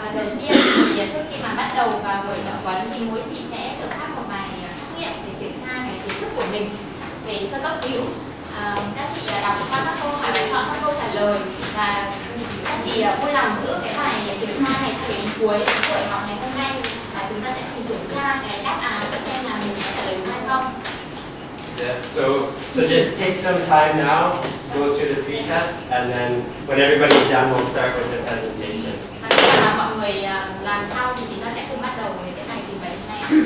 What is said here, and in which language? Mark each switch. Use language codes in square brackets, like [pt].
[vi] Đầu tiên thì trước khi mà bắt đầu vào buổi tập huấn thì mỗi chị sẽ được phát một bài trắc nghiệm để kiểm tra cái kiến thức của mình về sơ cấp cứu. Các chị đọc qua các câu hỏi và chọn các câu trả lời và các chị vui lòng giữ cái bài kiểm tra này cho đến cuối buổi học ngày hôm nay và chúng ta sẽ cùng kiểm tra cái đáp án để xem là mình có trả lời đúng hay không. [en] Yeah, so just take some time now, go through the pre-test, and then when everybody's done, we'll start with the presentation. [vi] Và khi mà mọi người làm xong thì chúng ta sẽ cùng bắt đầu với cái bài trình bày hôm nay.